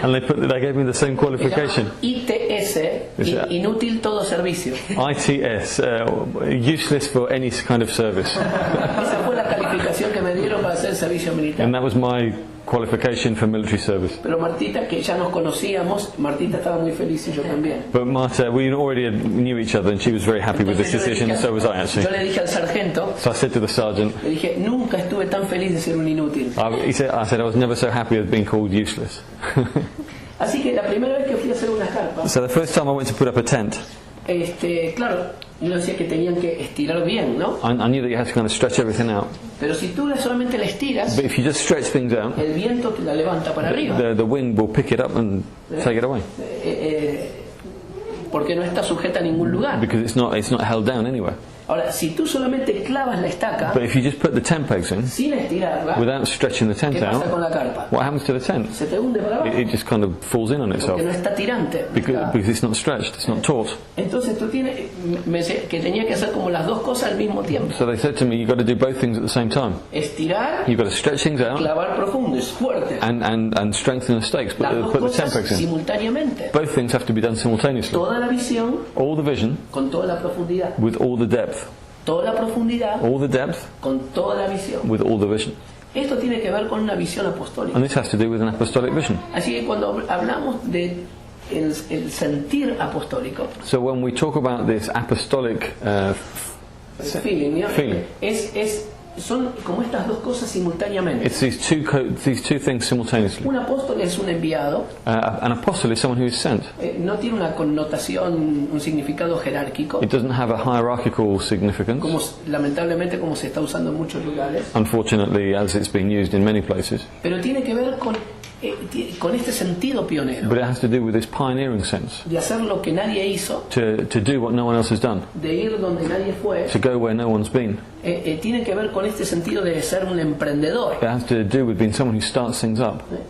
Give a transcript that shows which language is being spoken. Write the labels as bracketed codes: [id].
[en] And they gave me the same [es] Se llama [en] qualification. [es] ITS, inútil todo servicio. [en] ITS, useless for any kind of service. [es] Esa fue la calificación que me dieron para hacer servicio militar. [en] And that was my qualification for military service. [es] Pero Martita, que ya nos conocíamos, Martita estaba muy feliz y yo también. [en] But Marta, we already knew each other, and she was very happy with this decision, and so was I [es] Yo [en] actually. [es] le dije al sargento, [en] So I said to the sergeant, [es] le dije, nunca estuve tan feliz de ser un inútil. [en] I said I was never so happy with being called useless. [es] Así que la primera vez que fui a hacer una carpa, [en] So the first time I went to put up a tent, [es] claro, yo decía que tenían que estirar bien, ¿no? [en] I knew that you had to kind of stretch everything out. [es] Pero si tú solamente la estiras, [en] But if you just stretch things out, [es] el viento te la levanta para arriba. [en] the wind will pick it up and take it away, [es] Porque no está sujeta a ningún lugar. [en] because it's not held down anywhere. [es] Ahora, si tú solamente clavas la estaca [en] But if you just put the tent pegs in [es] sin estirarla, [en] without stretching the tent [es] ¿qué pasa con [en] out, [es] la carpa? [en] what happens to the tent? [es] Se te hunde para abajo, [en] It just kind of falls in on itself [es] porque no está tirante. [en] because it's not stretched, it's not taut. [es] Entonces tú me decía que tenía que hacer como las dos cosas al mismo tiempo. [en] So they said to me, you've got to do both things at the same time. [es] Estirar, [en] You've got to stretch things out [es] clavar profundo, es fuerte. [en] and strengthen the stakes, [es] Las dos [en] put the tent [es] cosas [en] pegs in. [es] simultáneamente. [en] Both things have to be done simultaneously. [es] Toda la visión [en] All the vision [es] con toda la profundidad. [en] with all the depth. [es] Toda la profundidad [en] All the depth [es] con toda la visión. [en] with all the vision. [es] Esto tiene que ver con una visión apostólica. [en] And this has to do with an apostolic vision. [es] Así que cuando hablamos de el sentir apostólico, [en] So when we talk about this apostolic feeling, ¿no? feeling. [es] Son como estas dos cosas simultáneamente. [en] It's these two things simultaneously. [es] Un apóstol es un enviado, [en] An apostle is someone who is sent. [es] no tiene una connotación, un significado jerárquico, [en] It doesn't have a hierarchical significance, [es] como lamentablemente como se está usando en muchos lugares, [en] unfortunately, as it's being used in many places. [es] pero tiene que ver con este sentido pionero, [en] But it has to do with this pioneering sense, [es] de hacer lo que nadie hizo, [en] to do what no one else has done, [es] de ir donde nadie fue, [en] to go where no one's been. [es] tiene que ver con este sentido de ser un emprendedor. [en] It has to do with being someone who starts things up.